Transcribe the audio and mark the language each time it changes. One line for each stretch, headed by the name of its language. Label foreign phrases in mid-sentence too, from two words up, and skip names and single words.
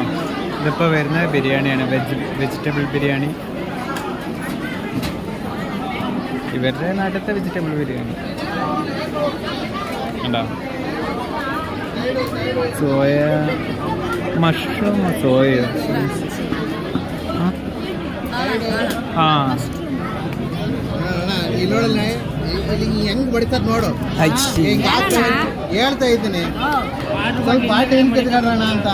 Malayalam: ഇതിപ്പോൾ വരുന്ന ബിരിയാണിയാണ്, വെജിറ്റബിൾ ബിരിയാണി. ഇവരുടെ നാട്ടിലത്തെ വെജിറ്റബിൾ ബിരിയാണി കണ്ടോ. സോയ, മഷ്റൂം, സോയ.
Kannada: ಹೆಂಗ್ ಬಡಿತಾರ ನೋಡು. ಹೇಳ್ತಾ ಇದ್ದೀನಿ ಸ್ವಲ್ಪ ಬಾಟಿ ಹೆಂಗ್ ಕಟ್ಕೊಳ್ಳೋಣ ಅಂತ.